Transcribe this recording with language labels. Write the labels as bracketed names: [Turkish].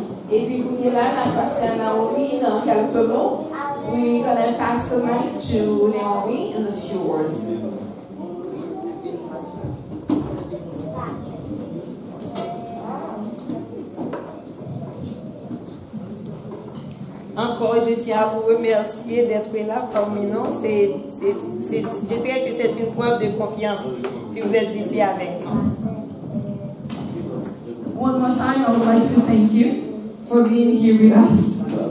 [French] Et puis, vous là, on a passé à Naomi dans quelques mots. [English] We're going to pass the mic to Naomi in a few words. [French] Encore, je tiens à vous remercier d'être là parmi nous. Je dirais que c'est une preuve de confiance si vous êtes ici avec nous. [English] One more time, I would like to thank you for being here with us.